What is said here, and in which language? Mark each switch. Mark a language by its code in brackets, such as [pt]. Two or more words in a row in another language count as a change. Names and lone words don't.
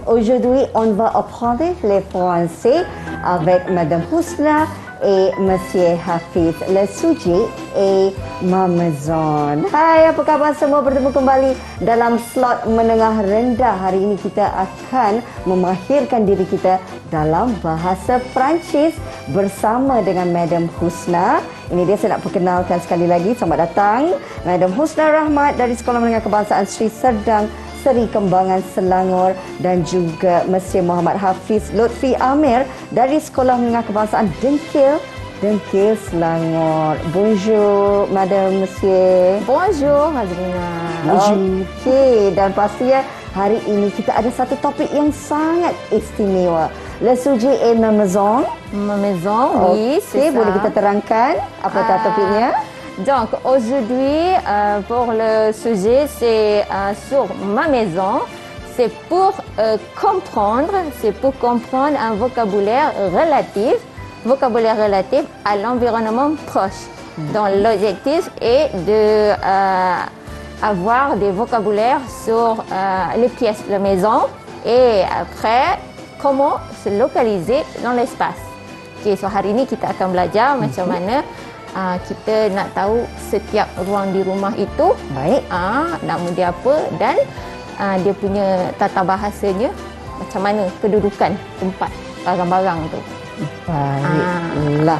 [fr] Aujourd'hui, on va apprendre le français avec Madame Husna et Monsieur Hafiz. Le sujet est ma maison. [ms] Hai, apa khabar semua? Bertemu kembali dalam slot menengah rendah. Hari ini kita akan memahirkan diri kita dalam bahasa Perancis bersama dengan Madam Husna. Ini dia, saya nak perkenalkan sekali lagi. Selamat datang Madam Husna Rahmat dari Sekolah Menengah Kebangsaan Sri Serdang, Seri Kembangan Selangor, dan juga Monsieur Muhammad Hafiz Lutfi Amir dari Sekolah Menengah Kebangsaan Dengkil Selangor. [fr] Bonjour Madam, Monsieur. Bonjour, Hazrina. [ms] Okey, dan pastinya hari ini kita ada satu topik yang sangat istimewa. [fr] Le sujet est ma maison. Ma maison, oui, c'est ça. [ms] Boleh kita terangkan apakah topiknya? [fr] Donc, aujourd'hui, pour le sujet, c'est sur ma maison. C'est pour comprendre un vocabulaire relatif à l'environnement proche. Donc, l'objectif est de avoir des vocabulaires sur les pièces de la maison et après, comment se localiser dans l'espace. [en] Okay, so [ms] hari ini kita akan belajar macam mana kita nak tahu setiap ruang di rumah itu. Baik. Nama dia apa dan dia punya tata bahasanya, macam mana kedudukan tempat barang-barang tu. Baiklah.